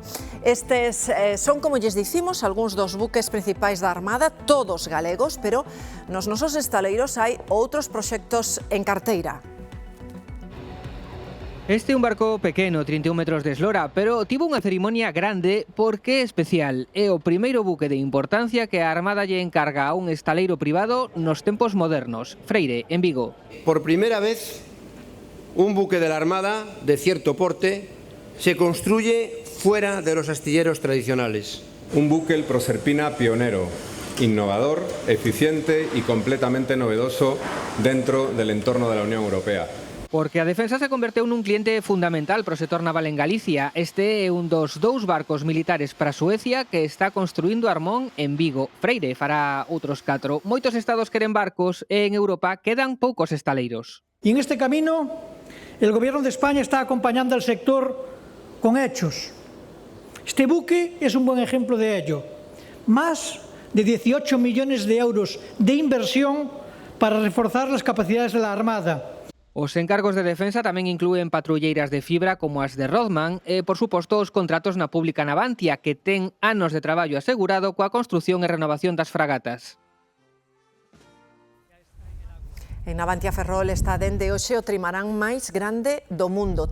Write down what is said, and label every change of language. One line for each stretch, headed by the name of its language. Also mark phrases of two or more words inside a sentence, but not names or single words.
Galician: Estes son, como lles dicimos, algúns dos buques principais da Armada, todos galegos, pero nos nosos estaleiros hai outros proxectos en carteira. Este é un barco pequeno, 31 metros de eslora, pero tivo unha cerimonia grande porque é especial. É o primeiro buque de importancia que a Armada lle encarga a un estaleiro privado nos tempos modernos. Freire, en Vigo.
Spanish: Por primera vez, un buque de la Armada de cierto porte se construye fuera de los astilleros tradicionales. Un buque, el Proserpina, pionero, innovador, eficiente y completamente novedoso dentro del entorno de la Unión Europea.
Galician: Porque a defensa se converteu nun cliente fundamental para o sector naval en Galicia. Este é un dos 2 barcos militares para Suecia que está construindo Armón en Vigo. Freire fará outros 4. Moitos estados queren barcos e en Europa quedan poucos estaleiros.
Spanish: Y en este camino, el Gobierno de España está acompañando al sector con hechos. Este buque es un buen ejemplo de ello. Más de 18 millones de euros de inversión para reforzar las capacidades de la Armada.
Galician: Os encargos de defensa tamén inclúen patrulleiras de fibra como as de Rodman e, por suposto, os contratos na pública Navantia, que ten anos de traballo asegurado coa construción e renovación das fragatas. En Navantia Ferrol está dende hoxe o trimarán máis grande do mundo.